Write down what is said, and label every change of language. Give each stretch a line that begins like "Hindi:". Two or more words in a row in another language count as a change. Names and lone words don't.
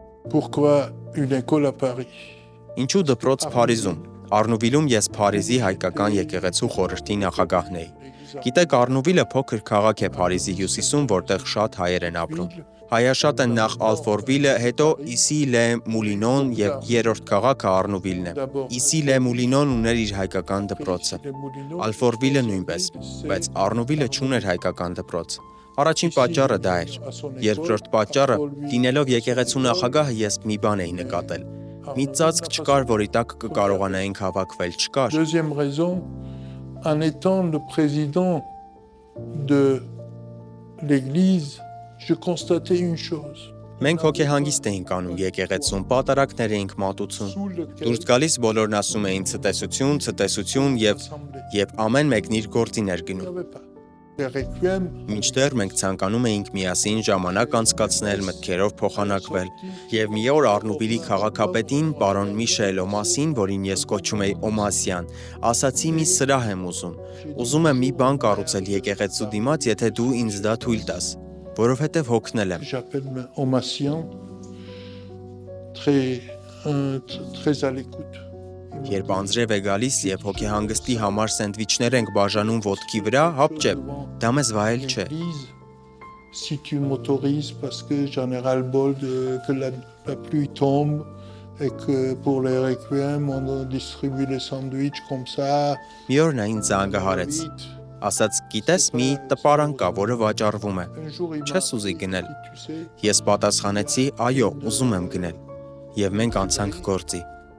French: Pourquoi une école à Paris?
Armenian: Ինչու դպրոց Փարիզում։ Արնուվիլում ես Փարիզի հայկական եկեղեցու խորհրդի նախագահն էի։ Գիտեք, Արնուվիլը փոքր քաղաք է Փարիզի հյուսիսում, որտեղ շատ հայեր են ապրում։ Հայաշատ են նախ Ալֆորվիլը, հետո Իսի-լե-Մուլինոն եւ երրորդ քաղաքը Արնուվիլն է։ Իսի-լե-Մուլինոն ուներ իր հայկական դպրոցը։ Ալֆորվիլը նույնպես, բայց Արնուվիլը չուներ հայկական դպրոց։ Առաջին պատճառը դա էր։ Երկրորդ պատճառը, լինելով եկեղեցու նախագահը, ես մի բան էի նկատել։ Մի ծածկ չկար, որի տակ կկարողանայինք հավաքվել, չկար։
French: Deuxième raison, en étant le président de l'église, je constatais une chose.
Armenian: Մենք հոգեհանգիստ էինք անում եկեղեցում, պատարակներ էինք մատուցում։ Դուրս գալիս բոլորն ասում էին ցտեսություն եւ ամեն մեկն իր գործին էր գնում։ Մինչդեռ մենք ցանկանում էինք միասին ժամանակ անցկացնել, մտքերով փոխանակվել, եւ մի օր Արնուվիլի քաղաքապետին, պարոն Միշել Օմասին, որին ես կոչում էի Օմասյան, ասացի մի սրահ եմ ուզում եմ մի բան կառուցել եկեղեցու դիմաց, եթե դու ինձ դա թույլ տաս, որովհետեւ հոգնել եմ։
French: J'appelle Omassian, très à l'écoute.
Armenian: Երբ անձրև է gալիս եւ հոգեհանգստի համար սենդվիչներ ենք բաժանում ոտքի վրա, հապճեպ, դա մեզ վայել չէ։
French: Si tu m'autorises parce que j'en ai ras-le-bol que la pluie tombe et que pour les requiem on distribue les sandwichs comme ça.
Armenian: Մի օր նա ինձ զանգահարեց։ Ասաց, գիտես, մի տպարան կա, որը վաճառվում է։ Չես ուզի գնել։ Ես պատասխանեցի, այո, ուզում եմ գնել։ Եվ մենք անցանք գործի։